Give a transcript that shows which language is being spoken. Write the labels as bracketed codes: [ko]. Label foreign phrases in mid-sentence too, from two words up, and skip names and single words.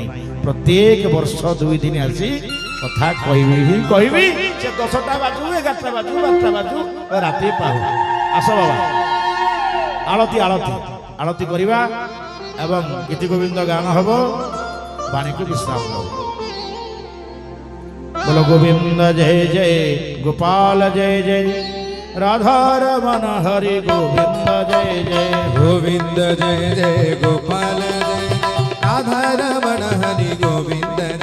[or] ପ୍ରତ୍ୟେକ ବର୍ଷ 2 ଦିନ ଆସି କଥା କହିବି ହିଁ କହିବି। ସେ 10ଟା ବାଜୁ, 11ଟା ବାଜୁ, 12ଟା ବାଜୁ, ରାତି ପାହୁ। ଆସ ବାବା, ଆଳତି ଆଳତି ଆଳତି କରିବା ଏବଂ ଗୀତି ଗୋବିନ୍ଦ ଗାନ ହବ, ବାଣୀକୁ ବିଶ୍ରାମ ହବ। [hi] बोलो गोविंद जय जय, गोपाल जय जय, राधा रमन हरि गोविंद जय जय। गोविंद जय जय, गोपाल जय जय, राधा रमण हरि गोविंद